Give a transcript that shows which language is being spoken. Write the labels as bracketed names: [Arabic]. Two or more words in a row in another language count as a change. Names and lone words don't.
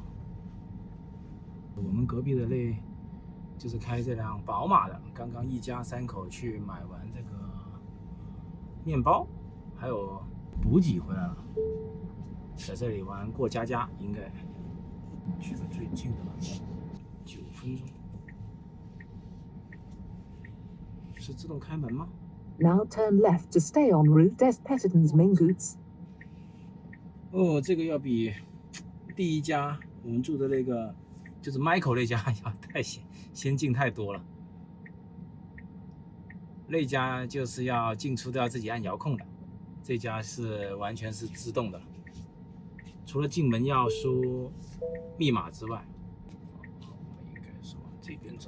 [Chinese] 我们隔壁的就是开这辆宝马的，刚刚一家3口去买完这个面包，还有补给回来了，在这里玩过家家，应该去的最近的9分钟。是自动开门吗？ [English] Now turn left to stay on route des Petitons Mingots。 [Chinese] 哦，这个要比第一家我们住的那个就是 Michael 那家要太先进太多了。那家就是要进出都要自己按遥控的，这家是完全是自动的，除了进门要输密码之外，我们应该是往这边走。